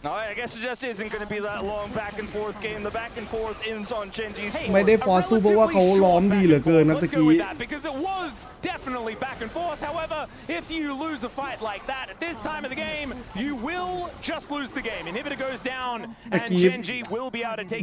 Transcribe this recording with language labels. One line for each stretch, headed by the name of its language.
English: I guess it just isn't going to be that long back and forth game. The back and forth ends on Genji's
Thai: ไม่ได้ฟอร์สู้เพราะว่าเขาล้อมดีเหลือเกินนะตะกี้
English: because it was definitely back and forth. However, if you lose a fight like that at this time of the game, you will just lose the game. Inhibitor goes down, and Genji will be able to take